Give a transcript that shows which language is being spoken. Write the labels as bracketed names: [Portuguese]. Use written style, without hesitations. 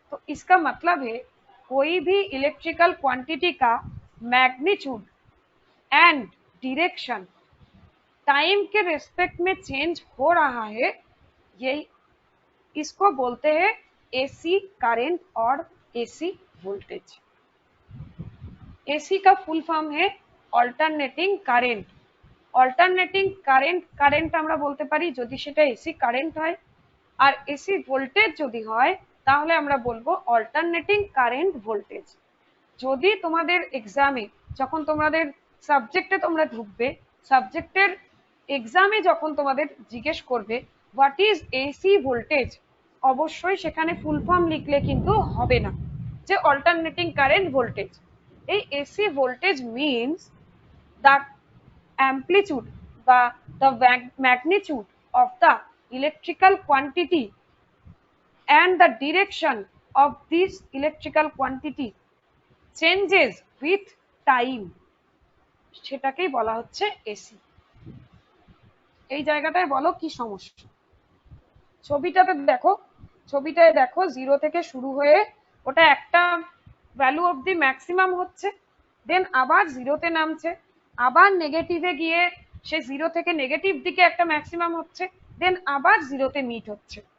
[Hindi] तो इसका मतलब है कोई भी इलेक्ट्रिकल क्वांटिटी का मैग्नीट्यूड एंड डिरेक्शन टाइम के रेस्पेक्ट में चेंज हो रहा है, यही इसको बोलते हैं एसी करंट और एसी वोल्टेज। एसी का फुल फॉर्म है অল্টারনেটিং কারেন্ট। [Bangla] অল্টারনেটিং কারেন্ট আমরা বলতে পারি যদি সেটা এসি কারেন্ট হয়, আর এসি ভোল্টেজ যদি হয় তাহলে আমরা বলবো অল্টারনেটিং কারেন্ট ভোল্টেজ। যদি তোমাদের এক্সামে যখন তোমাদের সাবজেক্টে তোমরা ঢুকবে, সাবজেক্টের এক্সামে যখন তোমাদের জিজ্ঞেস করবে [English] what is AC voltage, [Bangla] অবশ্যই সেখানে ফুল ফর্ম লিখলে কিন্তু হবে না যে অল্টারনেটিং কারেন্ট ভোল্টেজ। [English] এই AC voltage means the amplitude বা the magnitude of the electrical quantity and the direction of this electrical quantity changes with time, [Bangla] সেটাকেই বলা হচ্ছে এসি। এই জায়গাটায় বলো কি সমস্যা? ছবিটাতে দেখো, ছবিটায় দেখো 0 থেকে শুরু হয়ে ওটা একটা ভ্যালু অবধি ম্যাক্সিমাম হচ্ছে, দেন আবার 0-তে নামছে, আবার নেগেটিভে গিয়ে সে 0 থেকে নেগেটিভ দিকে একটা ম্যাক্সিমাম হচ্ছে, দেন আবার 0-তে মিট হচ্ছে।